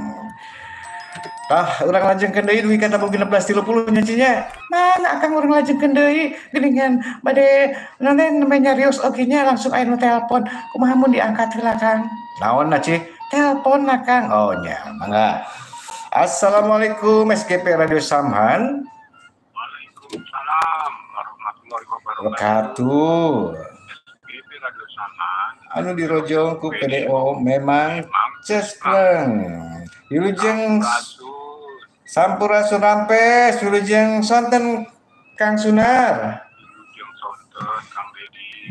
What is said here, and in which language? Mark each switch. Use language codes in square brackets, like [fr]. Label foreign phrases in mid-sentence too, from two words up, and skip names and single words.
[su] Urang lajengkeun deui duwi ka tabung 16.30 nya cinya. Mana akang urang lajengkeun deui geuningan bade naon nyarios oge nya langsung aya nu telepon. Kumaha mun diangkat heula Kang? Naon na Ci? Telepon na Kang. Oh nya, mangga. Assalamualaikum SGP Radio Samhan. [ar] وعليكم السلام ورحمة الله وبركاته. [su] SGP Radio Samhan Anu dirojong ku PDO memang cespleng. Wilujeng Sampurasun rampes, wilujeng sonten Kang Sunar. Wilujeng sonten Kang Dedi.